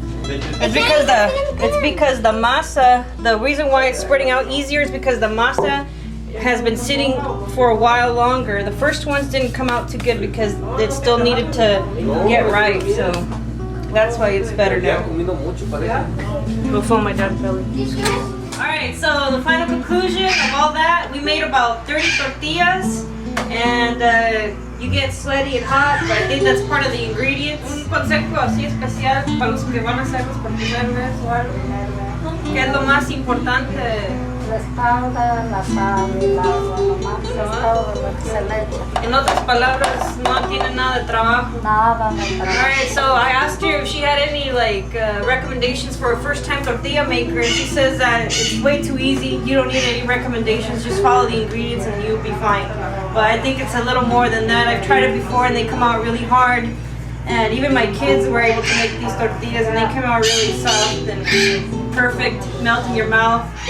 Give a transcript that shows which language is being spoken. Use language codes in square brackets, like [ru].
[en] It's because the masa, the reason why it's spreading out easier is because the masa has been sitting for a while longer. The first ones didn't come out too good because it still needed to get right, so that's why it's better now. We'll phone my dad's belly. Alright, so the final conclusion of all that, we made about 30 tortillas and you get sweaty and hot, but I think that's part of the ingredients. [es] Un consejo así especial para los que van a hacerlos por primera vez o algo. ¿Qué es lo más importante? La espalda, la sal y el agua, nomás es todo lo que se le echa. En otras palabras, no tiene nada de trabajo. Nada de trabajo. [en] Alright, so I asked her if she had any recommendations for a first-time tortilla maker, and she says that it's way too easy. You don't need any recommendations. Just follow the ingredients and you'll be fine. But I think it's a little more than that. I've tried it before and they come out really hard. And even my kids were able to make these tortillas and they come out really soft and perfect, melt in your mouth.